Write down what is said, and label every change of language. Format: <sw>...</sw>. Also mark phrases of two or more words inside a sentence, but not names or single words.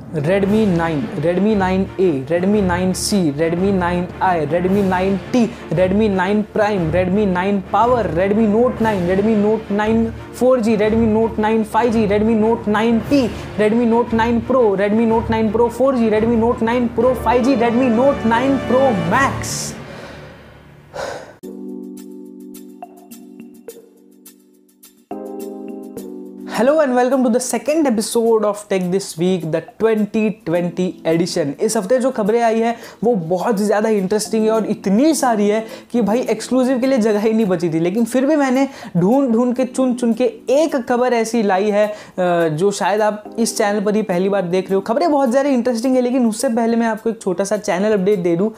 <en>Redmi 9, Redmi 9A, Redmi 9C, Redmi 9i, Redmi 9T, Redmi 9 Prime, Redmi 9 Power, Redmi Note 9, Redmi Note 9 4G, Redmi Note 9 5G, Redmi Note 9T, Redmi Note 9 Pro, Redmi Note 9 Pro 4G, Redmi Note 9 Pro 5G, Redmi Note 9 Pro Max. Hello and welcome to the second episode of Tech This Week, the 2020 edition.</en> <hi>इस हफ्ते जो खबरें आई है वो बहुत ज़्यादा इंटरेस्टिंग है और इतनी सारी है कि भाई एक्सक्लूसिव के लिए जगह ही नहीं बची थी, लेकिन फिर भी मैंने ढूंढ के चुन के एक खबर ऐसी लाई है जो शायद आप इस चैनल पर ही पहली बार देख रहे हो। खबरें बहुत ज़्यादा इंटरेस्टिंग है, लेकिन उससे पहले मैं आपको एक छोटा सा चैनल अपडेट दे दूँ।</hi>